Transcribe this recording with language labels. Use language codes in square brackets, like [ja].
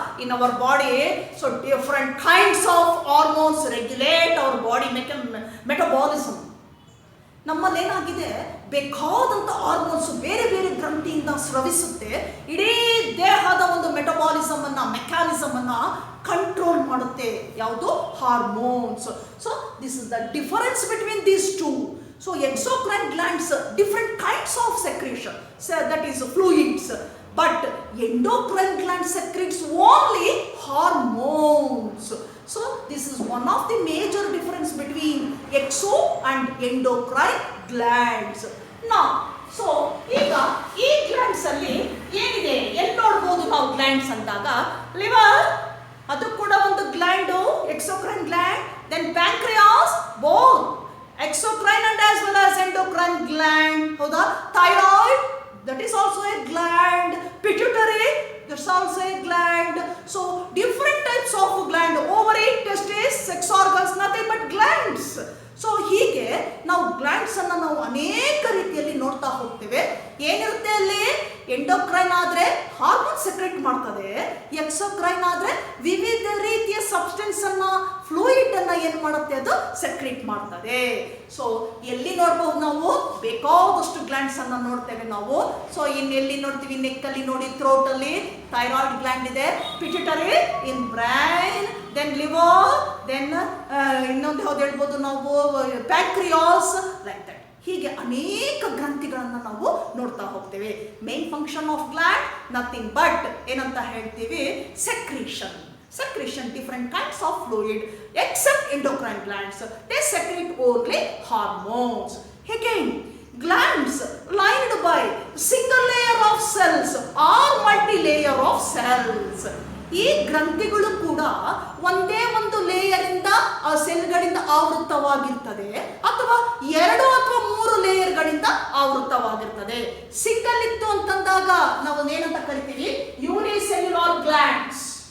[en] In our body so different kinds of hormones regulate our body metabolism. [kn] ನಮ್ಮಲ್ಲಿ ಏನಾಗಿದೆ, ಬೇಕಾದಂಥ hormones ಬೇರೆ ಬೇರೆ ಗ್ರಂಥಿಯಿಂದ ಸ್ರವಿಸುತ್ತೆ. ಇಡೀ ದೇಹದ ಒಂದು ಮೆಟಬಾಲಿಸಮ್ ಅನ್ನ, ಮೆಕ್ಯಾನಿಸಮ್ ಅನ್ನ ಕಂಟ್ರೋಲ್ ಮಾಡುತ್ತೆ. ಯಾವುದು? [en] Hormones. So this is the difference between these two. So exocrine glands different kinds of secretion, so that is fluids, but endocrine glands secretes only hormones. So this is one of the major difference between exo and endocrine glands. Now so [kn] ಈಗ ಈ glands ಅಲ್ಲಿ ಏನಿದೆ, ಎಲ್ಲಿ ನೋಡಬಹುದು ನಾವು glands ಅಂದಾಗ? Liver, ಅದು ಕೂಡ ಒಂದು gland, exocrine gland. [en] then pancreas, both exocrine and as well as endocrine gland. [kn] ಹೌದಾ? [en] thyroid, that is also a gland. pituitary, that's also a gland. So different types of gland. ovary, testes, sex organs, nothing but glands. [kn] So ಹೀಗೆ ನಾವು glands ಅನ್ನ ನಾವು ಅನೇಕ ರೀತಿಯಲ್ಲಿ ನೋಡ್ತಾ ಹೋಗ್ತೇವೆ. ಏನಿರುತ್ತೆ ಅಲ್ಲಿ? ಎಂಡೋಕ್ರೈನ್ ಆದ್ರೆ ಹಾರ್ಮೋನ್ ಸೆಕ್ರೆಟ್ ಮಾಡ್ತದೆ, ಎಕ್ಸೋಕ್ರೈನ್ ಆದ್ರೆ ವಿವಿಧ ರೀತಿಯ ಸಬ್ಸ್ಟೆನ್ಸ್ ಅನ್ನ, ಫ್ಲೂಯಿಡ್ ಅನ್ನ ಏನ್ ಮಾಡುತ್ತೆ, ಅದು ಸೆಕ್ರೆಟ್ ಮಾಡ್ತದೆ. ಸೊ ಎಲ್ಲಿ ನೋಡಬಹುದು ನಾವು, ಬೇಕಾದಷ್ಟು ಗ್ಲ್ಯಾಂಡ್ಸ್ ಅನ್ನ ನೋಡ್ತೇವೆ ನಾವು. ಸೊ ಎಲ್ಲಿ ನೋಡ್ತೀವಿ, ನೆಕ್ ಅಲ್ಲಿ ನೋಡಿ, ಥ್ರೋಟ್ ಅಲ್ಲಿ ಥೈರಾಯ್ಡ್ ಗ್ಲ್ಯಾಂಡ್ ಇದೆ, [en] pituitary in brain, [kn] ದೆನ್ ಲಿವರ್, ದೆನ್ ಇನ್ನೊಂದು ಯಾವ್ದು ಹೇಳ್ಬೋದು ನಾವು, ಪ್ಯಾಂಕ್ರಿಯಾಸ್, [en] Like that. [kn] ಹೀಗೆ ಅನೇಕ ಗ್ರಂಥಿಗಳನ್ನು ನಾವು ನೋಡ್ತಾ ಹೋಗ್ತೇವೆ. [en] main function of gland nothing but [kn] ಏನಂತ ಹೇಳ್ತೀವಿ, [en] Secretion. Different kinds of fluid except endocrine glands, they secrete only hormones. Again, glands lined by single layer of cells or multi-layer of cells. [kn] ಈ ಗ್ರಂಥಿಗಳು ಕೂಡ ಒಂದೇ ಒಂದು ಲೇಯರ್ ಇಂದ ಸೆಲ್ಗಳಿಂದ ಆವೃತವಾಗಿರ್ತದೆ, ಅಥವಾ 2 ಅಥವಾ 3 ಲೇಯರ್ಗಳಿಂದ ಆವೃತವಾಗಿರ್ತದೆ. Single ಇತ್ತು ಅಂತಂದಾಗ ನಾವು ಏನಂತ ಕರಿತೀವಿ, ಯೂನಿಸೆಲ್ಯುಲಾರ್ ಗ್ಲ್ಯಾಂಡ್ಸ್.